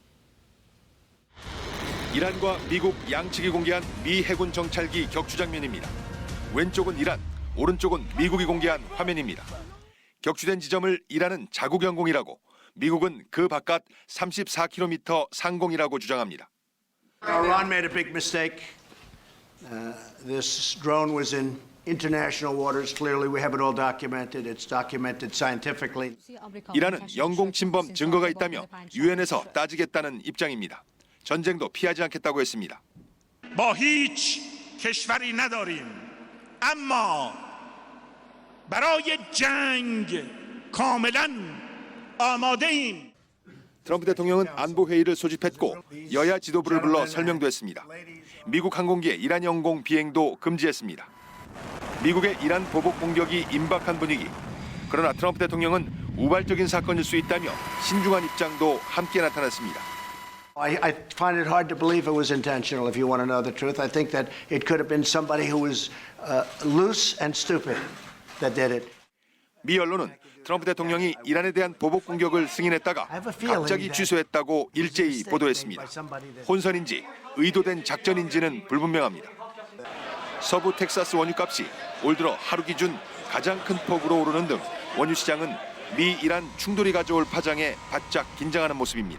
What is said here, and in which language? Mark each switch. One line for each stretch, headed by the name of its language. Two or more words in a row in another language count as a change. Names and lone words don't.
Korean: 이란과 미국 양측이 공개한 미 해군 정찰기 격추 장면입니다. 왼쪽은 이란, 오른쪽은 미국이 공개한 화면입니다. 격추된 지점을 이란은 자국 영공이라고, 미국은 그 바깥 34km 상공이라고 주장합니다.
English: Iran made a big mistake. This drone was in international waters. Clearly, we have it all documented. It's documented scientifically.
Korean: 이란은 영공 침범 증거가 있다며 유엔에서 따지겠다는 입장입니다. 전쟁도 피하지 않겠다고 했습니다.
Persian: با هیچ کشوری نداریم. اما برای جنگ کاملا آماده‌ایم.
Korean: 트럼프 대통령은 안보 회의를 소집했고 여야 지도부를 불러 설명도 했습니다. 미국 항공기의 이란 영공 비행도 금지했습니다. 미국의 이란 보복 공격이 임박한 분위기. 그러나 트럼프 대통령은 우발적인 사건일 수 있다며 신중한 입장도 함께 나타났습니다.
English: I find it hard to believe it was intentional. If you want to know the truth, I think that it could have been somebody who was loose and stupid that did it.
Korean: 미 언론은 트럼프 대통령이 이란에 대한 보복 공격을 승인했다가 갑자기 취소했다고 일제히 보도했습니다. 혼선인지 의도된 작전인지는 불분명합니다. 서부 텍사스 원유값이 올 들어 하루 기준 가장 큰 폭으로 오르는 등 원유 시장은 미 이란 충돌이 가져올 파장에 바짝 긴장하는 모습입니다.